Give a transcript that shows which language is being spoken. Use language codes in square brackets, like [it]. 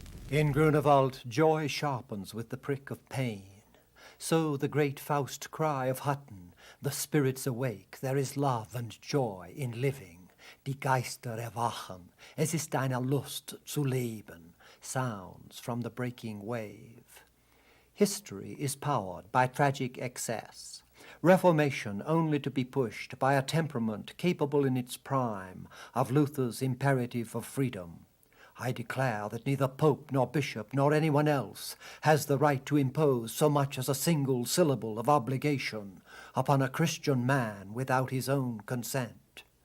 [en] In Grunewald, joy sharpens with the prick of pain. So the great Faust cry of Hutton, the spirits awake, there is love and joy in living. [de] Die Geister erwachen, es ist eine Lust zu leben, [en] sounds from the breaking wave. History is powered by tragic excess. Reformation only to be pushed by a temperament capable in its prime of Luther's imperative of freedom. I declare that neither Pope nor Bishop nor anyone else has the right to impose so much as a single syllable of obligation upon a Christian man without his own consent.